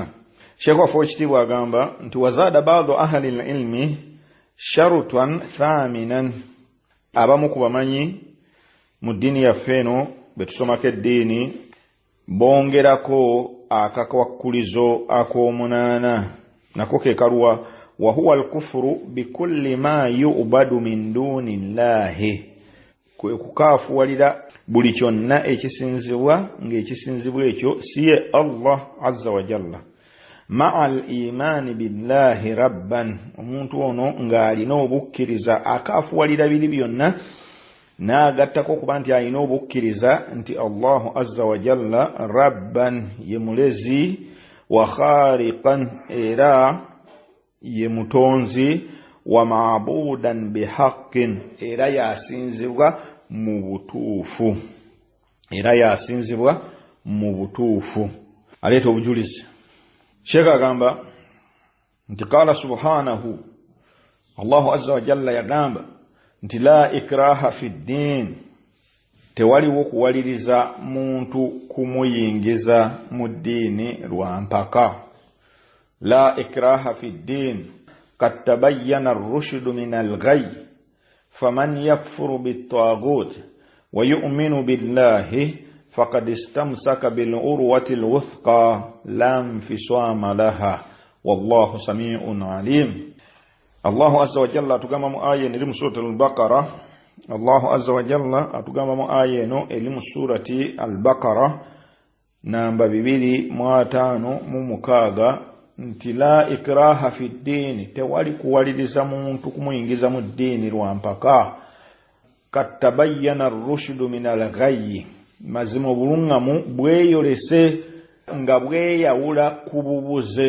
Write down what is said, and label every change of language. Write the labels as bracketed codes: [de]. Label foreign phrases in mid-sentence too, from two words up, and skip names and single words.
[lg] Sheikh waffe ekitiibwa agamba nti [ar] وزاد بعض أهل العلم شرطا ثامنا, [lg] abamu ku bamanyi mu ddiini yaffe eno betusomako eddiini bongerako akakwakulizo ak'omunaana, nako ke kaluwa [ar] وهو الكفر بكل ما يعبد من دون الله, [lg] kwe kukaafuwalira buli kyonna ekisinzibwa ng'ekisinzibwa ekyo si ye Allah [ar] عز وجل, مع الإيمان بالله ربا, [lg] omuntu ono ng'alina obukkiriza akaafuwalira biri byonna n'agattako okuba nti alina obukkiriza nti [ar] الله عز وجل ربا [lg] ye mulezi, [ar] وخالقا [lg] era ye mutonzi, [ar] ومعبودا بحق [lg] era yasinzibwa mu butuufu, era yasinzibwa mu butuufu. Aleeta obujulizi. Sheikh agamba nti [ar] قال سبحانه، الله عز وجل [lg] yagamba nti [ar] لا إكراه في الدين, [lg] tewaliwo kuwaliriza muntu kumuyingiza mu ddiini lwa mpaka. [ar] لا إكراه في الدين قد تبين الرشد من الغي فمن يكفر بالطاغوت ويؤمن بالله فقد استمسك بالعروة الوثقى لا انفصام لها والله سميع عليم. الله عز وجل [lg] atugamba mu aya eri mu surati al-Baqara, [ar] الله عز وجل [lg] atugamba mu aya eno eri mu surati al-Baqara namba 256 nti [ar] لا إكراه في الدين, [lg] tewali kuwaliriza muntu kumuyingiza mu ddiini lwa mpaka. [ar] قد تبين الرشد من الغي, [lg] mazima obulungamu bweyolese nga bweyawula ku bubuze.